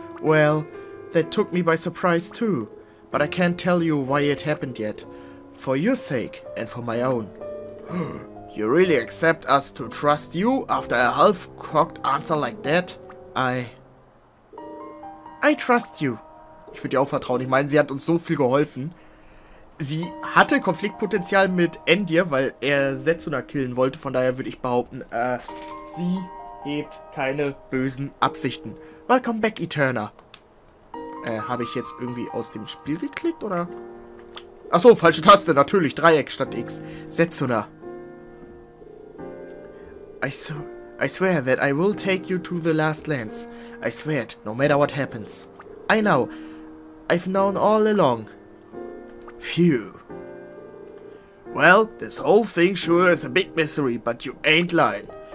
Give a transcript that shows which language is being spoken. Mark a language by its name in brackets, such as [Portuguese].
[English] Well, that took me by surprise too. But I can't tell you why it happened yet. For your sake and for my own. You really accept us to trust you after a half-cocked answer like that? I trust you. [German] Ich würde dir auch vertrauen. Ich meine, sie hat uns so viel geholfen. Sie hatte Konfliktpotenzial mit Endir, weil er Setsuna killen wollte. Von daher würde ich behaupten, sie hebt keine bösen Absichten. [English] Welcome back, [German] Eterna. Habe ich jetzt irgendwie aus dem Spiel geklickt, oder? Achso, falsche Taste, natürlich. Dreieck statt X. Setsuna. [English] I swear that I will take you to the last lands. I swear it, no matter what happens. I know. I've known all along. Phew. Well, this whole thing sure is a big mystery, but you ain't lying.